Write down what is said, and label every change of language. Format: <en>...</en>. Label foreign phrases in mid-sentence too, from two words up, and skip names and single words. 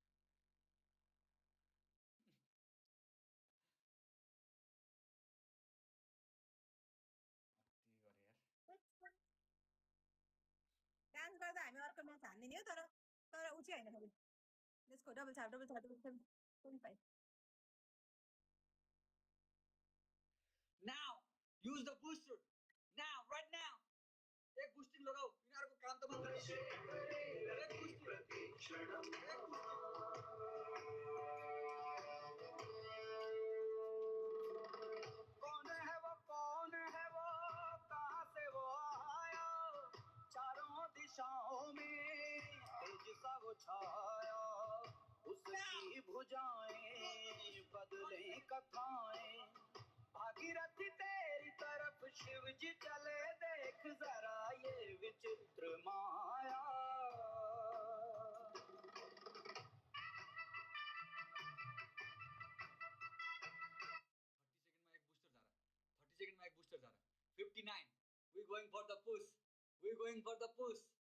<ne>डान्स गर्दा हामी अर्को म्याच हान्दिने हो तर उ चाहिँ हैन फेरि</ne> <en>let's go double</en> <ne>छाप 25</ne> <en>now use the booster now right now</en> <ne>एक बुस्टिङ लगाऊ यिनीहरुको काम त मात्र</ne> <hi>कौन है वो कहाँ से वो आया चारों दिशाओं में तेज सा वो छाया उसकी भुजाएं बदले कथाएं भागीरथी तेरी तरफ शिव जी चले देख जरा ये विचित्र माया</hi> <ne>30 सेकेन्डमा एक बुस्टर</ne> <hi>जा रहा</hi> <ne>59</ne> <en>we going for the push</en>